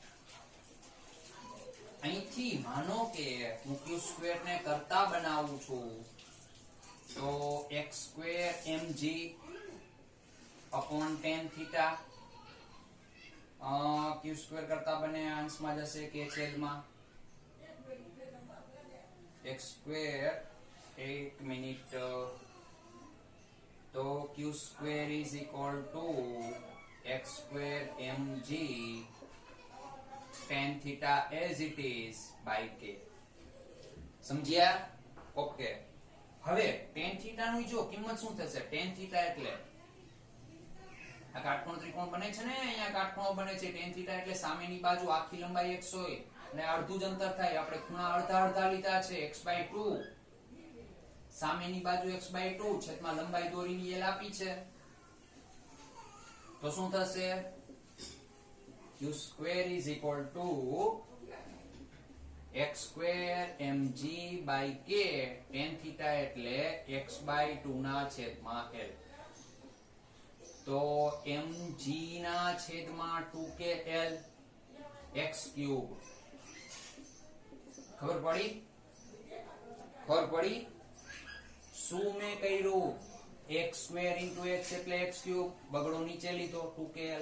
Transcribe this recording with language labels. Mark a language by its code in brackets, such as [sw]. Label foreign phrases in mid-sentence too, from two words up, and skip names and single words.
[gu] અહીંથી માનો કે હું q સ્ક્વેર ને કરતા બનાવું છું તો x સ્ક્વેર mg [en] upon tan theta, [gu] q સ્ક્વેર કરતા બને અંશમાં જશે k છેદમાં x સ્ક્વેર. એક મિનિટ, તો [en] q સ્ક્વેર is equal to x સ્ક્વેર mg tan theta as it is by k. [gu] સમજ્યા? ઓકે. હવે [en] tan theta [gu] નું જો કિંમત શું થશે? [en] tan theta [gu] એટલે આ કાટખૂણો ત્રિકોણ બને છે ને, અહીંયા કાટખૂણો બને છે. [en] tan theta [gu] એટલે સામેની બાજુ આખી લંબાઈ x હોય અને અડધું જ અંતર થાય. આપણે ખૂણા અડધા અડધા લીધા છે, x/2. સામેની બાજુ x/2 છેદમાં લંબાઈ દોરીની l આપી છે, તો શું થશે? [en] q square is equal to x square mg by k tan theta [gu] એટલે x/2 ના છેદમાં l. તો mg ના છેદમાં 2kl x ક્યુબ. ખબર પડી? ખબર પડી? શું મેં કર્યું? [en] x square into x [gu] એટલે x ક્યુબ, બગડો નીચે લીધો 2kl.